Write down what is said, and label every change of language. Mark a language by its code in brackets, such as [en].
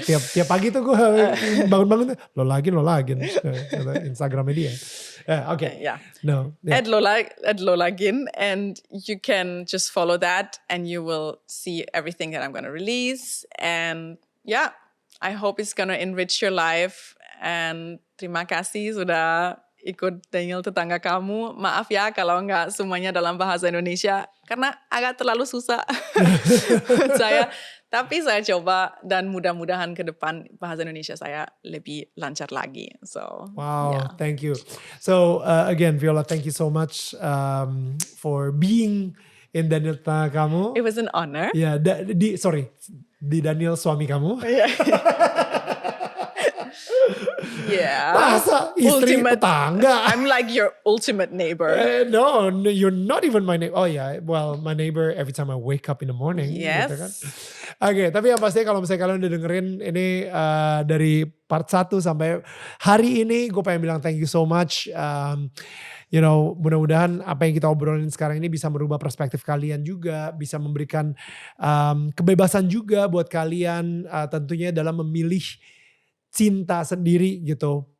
[id] Ya, tiap pagi tuh gue bangun-bangun tuh Lolagin. Instagramnya dia. [en] Okay. Yeah. No. Yeah. At Lolagin, and you can just follow that, and you will see everything that I'm gonna release. And yeah, I hope it's gonna enrich your life. [id] And terima kasih sudah ikut Daniel Tetangga Kamu. Maaf ya kalau nggak semuanya dalam bahasa Indonesia, karena agak terlalu susah buat saya. Tapi saya coba, dan mudah-mudahan ke depan bahasa Indonesia saya lebih lancar lagi. So, [en] wow, yeah. Thank you. So again, Viola, thank you so much for being in Daniel Tetangga Kamu. It was an honor. [id] Ya, di Daniel suami kamu. [en] Yeah. [id] Masa istri tetangga? [en] I'm like your ultimate neighbor. No, you're not even my neighbor. Oh yeah, well my neighbor every time I wake up in the morning. Yes. [id] Gitu kan. Oke, tapi yang pasti kalau misalnya kalian udah dengerin ini dari part 1 sampai hari ini, gue pengen bilang [en] thank you so much. You know, [id] mudah-mudahan apa yang kita obrolin sekarang ini bisa merubah perspektif kalian juga, bisa memberikan kebebasan juga buat kalian tentunya dalam memilih cinta sendiri gitu.